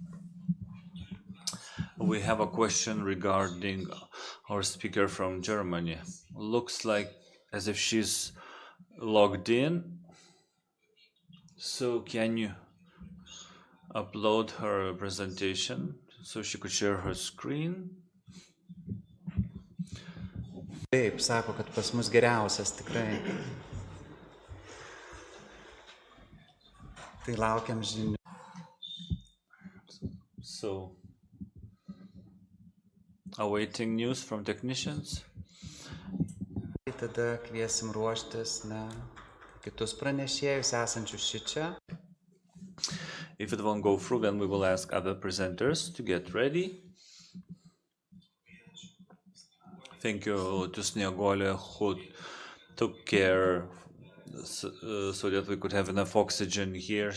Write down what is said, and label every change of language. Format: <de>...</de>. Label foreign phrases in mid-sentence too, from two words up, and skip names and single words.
<en>We have a question regarding our speaker from Germany. Looks like as if she's logged in. So can you upload her presentation so she could share her screen?</en> <lt>Taip, sako, kad pas mus geriausias tikrai. Tai laukiam žinių.</lt> <en>So, awaiting news from technicians.</en> <lt>Tada kviesim ruoštis kitus pranešėjus esančius šičia.</lt> <en>If it won't go through, then we will ask other presenters to get ready. Thank you to Sniegolė, who took care so that we could have enough oxygen here.</en>